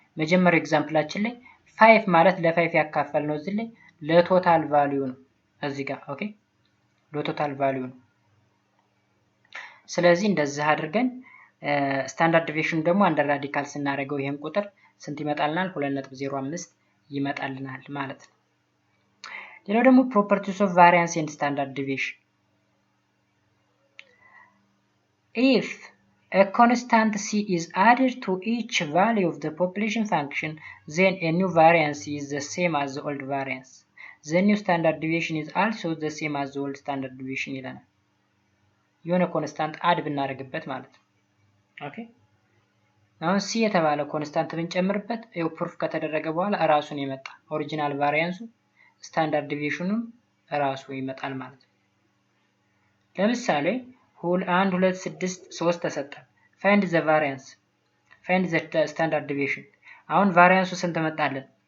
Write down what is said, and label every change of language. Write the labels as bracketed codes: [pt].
[am] መጀመሪያው ኤግዛምፕላችን ላይ 5 ማለት ለ5 ያካፈል ነው። እዚህ ላይ ለቶታል ቫልዩ ነው። እዚህ ጋር ኦኬ ለቶታል ቫልዩ ነው። ስለዚህ እንደዚህ አድርገን ስታንዳርድ ዲቪዬሽን ደግሞ አንደር ራዲካል ስናደርገው ይሄን ቁጥር ስንት ይመጣልናል? 2.05 ይመጣልናል ማለት ነው። ሌላው ደግሞ [en] ፕሮፐርቲስ ኦፍ ቫሪያንስ ኤንድ ስታንዳርድ ዲቪዬሽን if a constant c is added to each value of the population function, then a new variance is the same as the old variance. The new standard deviation [am] is also the same as the old standard deviation ይለናል። የሆነ ኮንስታንት አድ ብናደርግበት ማለት ነው። ኦኬ አሁን ሲ የተባለ ኮንስታንት ብንጨምርበት ይኸው ፕሩፍ ከተደረገ በኋላ እራሱን የመጣ ኦሪጂናል ቫሪያንሱ ስታንዳርድ ዲቪዬሽኑም እራሱ ይመጣል ማለት ነው። ለምሳሌ 1 2 6 3 ተሰጠን። [en] ፋይንድ ዘ ቫሪያንስ ፋይንድ ዘ ስታንዳርድ ዲቪዬሽን። [am] አሁን ቫሪያንሱ ስንት መጣልን?